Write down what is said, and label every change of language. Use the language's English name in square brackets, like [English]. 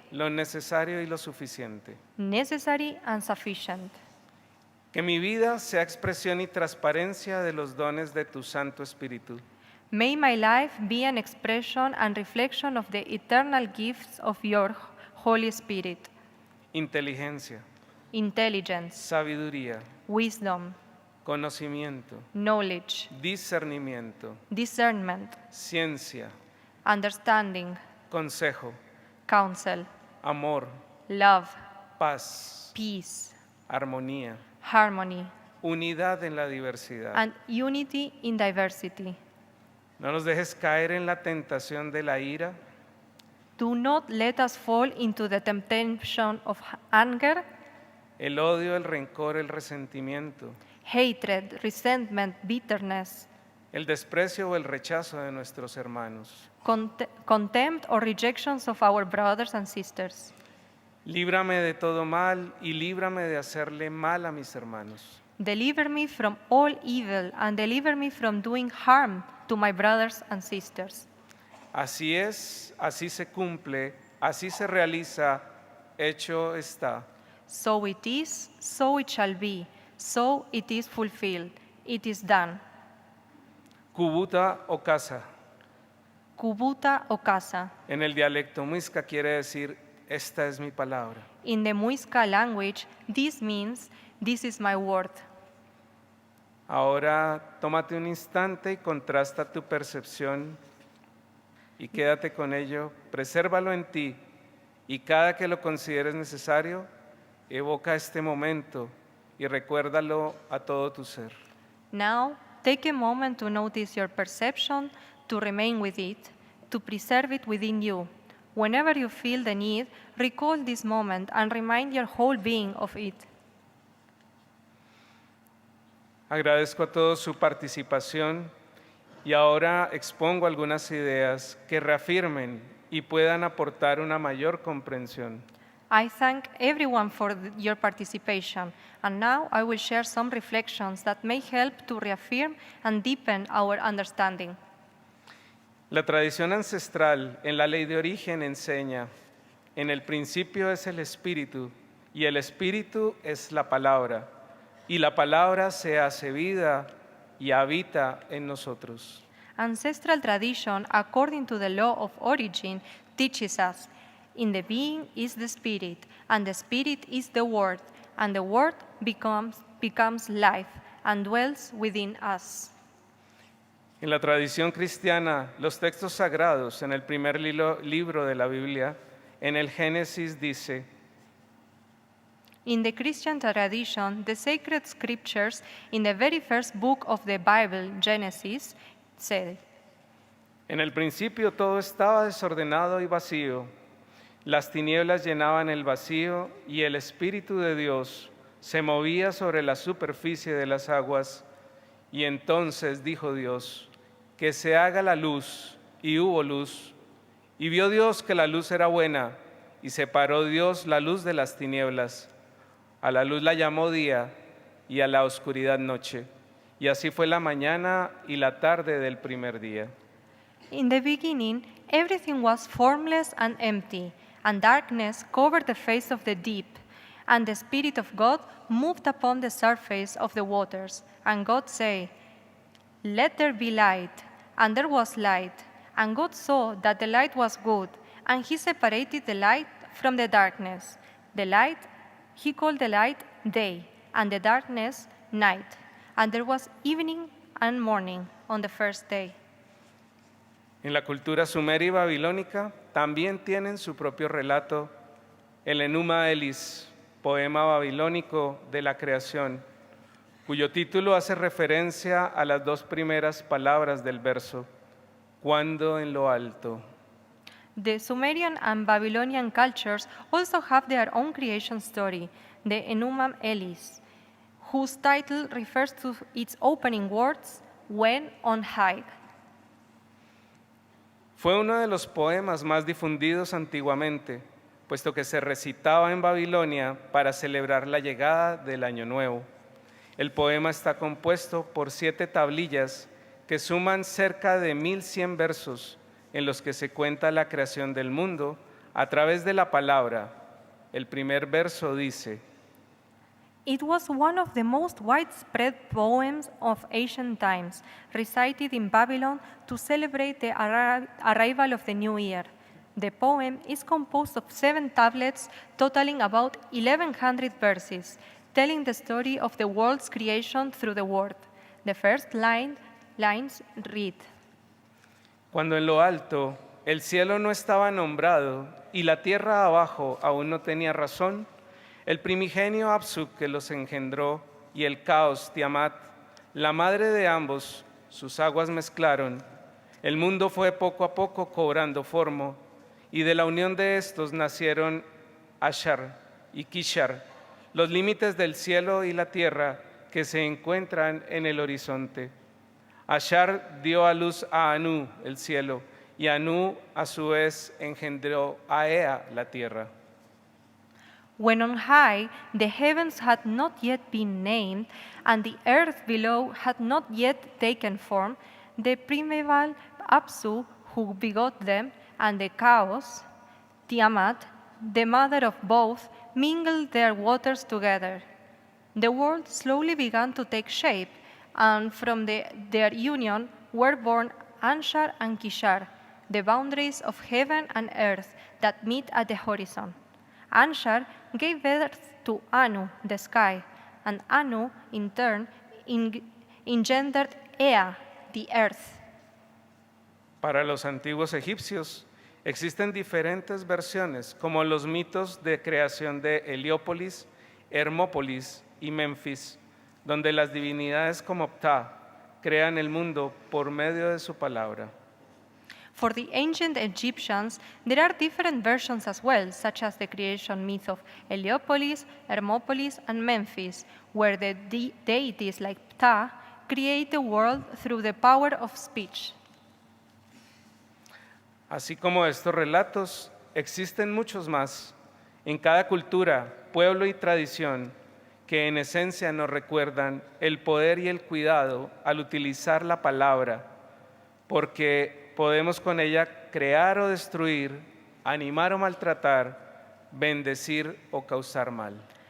[Spanish] lo necesario y lo suficiente. [English] necessary, and sufficient. [Spanish] Que mi vida sea expresión y transparencia de los dones de tu Santo Espíritu. [English] May my life be an expression and reflection of the eternal gifts of your Holy Spirit, [Spanish] Inteligencia, [English] intelligence, [Spanish] sabiduría, [English] wisdom, [Spanish] conocimiento, [English] knowledge, [Spanish] discernimiento, [English] discernment, [Spanish] ciencia, [English] understanding, [Spanish] consejo, [English] counsel, [Spanish] amor, [English] love, [Spanish] paz, [English] peace, [Spanish] armonía, [English] harmony, [Spanish] unidad en la diversidad. [English] and unity in diversity. [Spanish] No nos dejes caer en la tentación de la ira, [English] Do not let us fall into the temptation of anger, [Spanish] el odio, el rencor, el resentimiento, [English] hatred, resentment, bitterness, [Spanish] el desprecio o el rechazo de nuestros hermanos. [English] contempt, or rejections of our brothers and sisters. [Spanish] Líbrame de todo mal y líbrame de hacerle mal a mis hermanos. [English] Deliver me from all evil and deliver me from doing harm to my brothers and sisters. [Spanish] Así es, así se cumple, así se realiza, hecho está. [English] So it is, so it shall be, so it is fulfilled, it is done. [Chibcha] Kubuta o casa, Kubuta o casa. [Spanish] en el dialecto muisca quiere decir, esta es mi palabra. [English] In the Muisca language, this means, this is my word. [Spanish] Ahora tómate un instante y contrasta tu percepción y quédate con ello, presérvalo en ti y cada que lo consideres necesario, evoca este momento y recuérdalo a todo tu ser. [English] Now, take a moment to notice your perception, to remain with it, to preserve it within you. Whenever you feel the need, recall this moment and remind your whole being of it. [Spanish] Agradezco a todos su participación y ahora expongo algunas ideas que reafirmen y puedan aportar una mayor comprensión. [English] I thank everyone for your participation, and now I will share some reflections that may help to reaffirm and deepen our understanding. [Spanish] La tradición ancestral en la ley de origen enseña, en el principio es el espíritu y el espíritu es la palabra, y la palabra se hace vida y habita en nosotros. [English] Ancestral tradition, according to the law of origin, teaches us, in the being is the Spirit, and the Spirit is the Word, and the Word becomes life and dwells within us. [Spanish] En la tradición cristiana, los textos sagrados en el primer libro de la Biblia, en el Génesis dice: [English] In the Christian tradition, the sacred scriptures in the very first book of the Bible, Genesis, said, [Spanish] en el principio todo estaba desordenado y vacío. Las tinieblas llenaban el vacío y el Espíritu de Dios se movía sobre la superficie de las aguas. Y entonces dijo Dios: que se haga la luz, y hubo luz. Y vio Dios que la luz era buena, y separó Dios la luz de las tinieblas. A la luz la llamó día, y a la oscuridad noche. Y así fue la mañana y la tarde del primer día. [English] In the beginning, everything was formless and empty, and darkness covered the face of the deep. And the Spirit of God moved upon the surface of the waters. And God said, let there be light. And there was light. And God saw that the light was good. And he separated the light from the darkness. The light, he called the light day, and the darkness night. And there was evening and morning on the first day. [Spanish] En la cultura sumeria y babilónica también tienen su propio relato, el Enuma Elis, poema babilónico de la creación, cuyo título hace referencia a las dos primeras palabras del verso, cuando en lo alto. [English] The Sumerian and Babylonian cultures also have their own creation story, the Enuma Elis, whose title refers to its opening words, when on high. [Spanish] Fue uno de los poemas más difundidos antiguamente, puesto que se recitaba en Babilonia para celebrar la llegada del Año Nuevo. El poema está compuesto por 7 tablillas que suman cerca de 1100 versos en los que se cuenta la creación del mundo a través de la palabra. El primer verso dice: [English] It was one of the most widespread poems of ancient times, recited in Babylon to celebrate the arrival of the new year. The poem is composed of 7 tablets totaling about 1100 verses, telling the story of the world's creation through the word. The first lines read: [Spanish] Cuando en lo alto el cielo no estaba nombrado y la tierra abajo aún no tenía razón, el primigenio Apsu que los engendró y el caos Tiamat, la madre de ambos, sus aguas mezclaron. El mundo fue poco a poco cobrando forma, y de la unión de estos nacieron Ashar y Kishar, los límites del cielo y la tierra que se encuentran en el horizonte. Ashar dio a luz a Anu, el cielo, y Anu a su vez engendró a Ea, la tierra. [English] When on high the heavens had not yet been named, and the earth below had not yet taken form, the primeval Apsu, who begot them, and the chaos, Tiamat, the mother of both, mingled their waters together. The world slowly began to take shape, and from their union were born Anshar and Kishar, the boundaries of heaven and earth that meet at the horizon. Anshar gave birth to Anu, the sky, and Anu, in turn, engendered Ea, the earth. [Spanish] Para los antiguos egipcios existen diferentes versiones, como los mitos de creación de Heliópolis, Hermópolis y Memphis, donde las divinidades como Ptah crean el mundo por medio de su palabra. [English] For the ancient Egyptians, there are different versions as well, such as the creation myth of Heliopolis, Hermopolis, and Memphis, where the deities like Ptah create the world through the power of speech. [Spanish] Así como estos relatos, existen muchos más, en cada cultura, pueblo y tradición, que en esencia nos recuerdan el poder y el cuidado al utilizar la palabra, porque podemos con ella crear o destruir, animar o maltratar, bendecir o causar mal.